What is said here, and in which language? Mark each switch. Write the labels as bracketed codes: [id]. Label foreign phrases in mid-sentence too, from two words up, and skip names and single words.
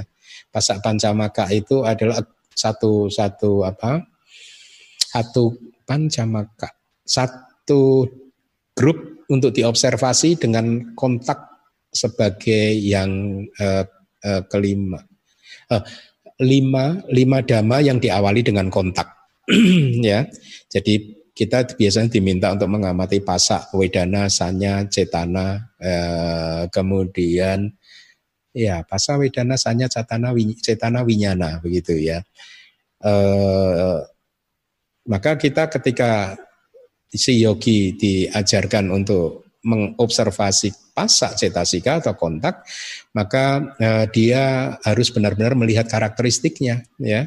[pi] Pasak pancamaka [id] itu adalah satu pancamaka, satu grup untuk diobservasi dengan kontak sebagai yang kelima. Lima dhamma yang diawali dengan kontak. Ya. Jadi kita biasanya diminta untuk mengamati [pi] pasak, wedana, sanya, cetana, [id] kemudian ya pasak, [pi] wedana, sanya, cetana, winyana, [id] begitu ya. Maka kita ketika si yogi diajarkan untuk mengobservasi pasak, cetasika atau kontak, maka dia harus benar-benar melihat karakteristiknya, ya.